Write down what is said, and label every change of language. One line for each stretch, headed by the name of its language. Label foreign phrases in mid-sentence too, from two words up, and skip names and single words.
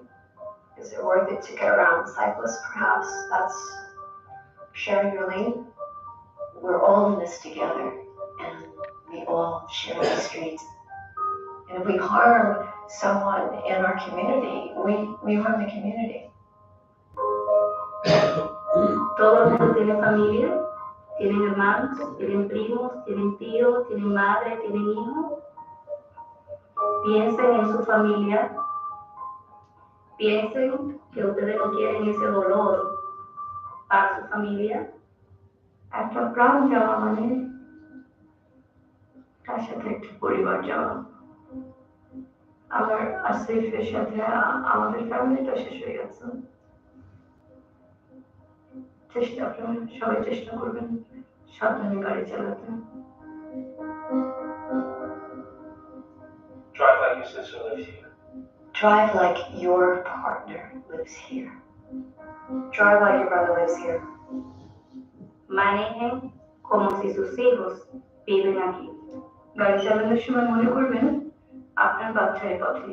English: Is it worth it to get around the cyclist perhaps? That's sharing your lane. We're all in this together, and we all share the street. And if we harm someone in our community, we harm the community.
Spanish: Todo el mundo tiene familia, tienen hermanos, tienen primos, tienen tíos, tienen madre, tienen hijos. Piensen en su familia. Piensen que ustedes no quieren ese dolor para su familia.
Bangla: একটা প্রাণ যাওয়া মানে তার সাথে একটা পরিবার যাওয়া। আমার আসিফের সাথে আমাদের ফ্যামিলিটা শেষ হয়ে গেছে। চেষ্টা করুন, সবাই চেষ্টা করবেন সাবধানে গাড়ি চালাতে।
English: Drive like your sister lives here. Drive like your partner lives here. Drive like your brother lives here.
Spanish: Manejen como si sus hijos viven aquí.
Bangla: গাড়ি চালানোর সময় মনে করবেন আপনার বাচ্চা এই পথে।